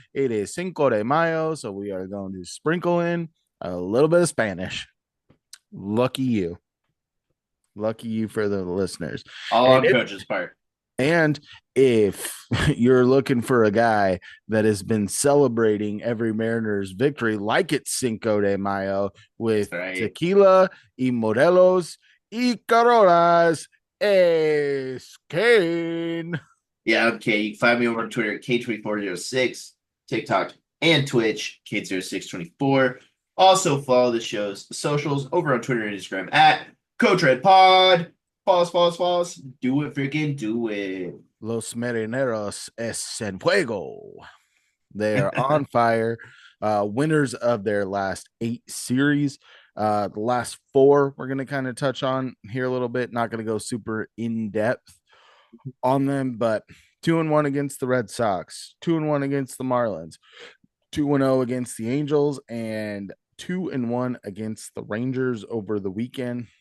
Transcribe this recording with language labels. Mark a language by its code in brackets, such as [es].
[en] It is Cinco de Mayo, so we are going to sprinkle in a little bit of Spanish. Lucky you. Lucky you for the listeners. All And on Coach's part. and if you're looking for a guy that has been celebrating every Mariners victory like it's Cinco de Mayo with Right. [es] tequila y modelos y coronas, es Cain. [en] Yeah, okay. You can find me over on Twitter at K2406, TikTok and Twitch, K0624. Also follow the show's socials over on Twitter and Instagram at Coach Red Pod. Follow us. Do it, freaking do it. [es] Los Marineros es en fuego. [en] They are on fire. Winners of their last 8 series. The last 4 we're going to kind of touch on here a little bit. Not going to go super in depth on them, but 2-1 against the Red Sox, 2-1 against the Marlins, 2-0 against the Angels, and 2-1 against the Rangers over the weekend.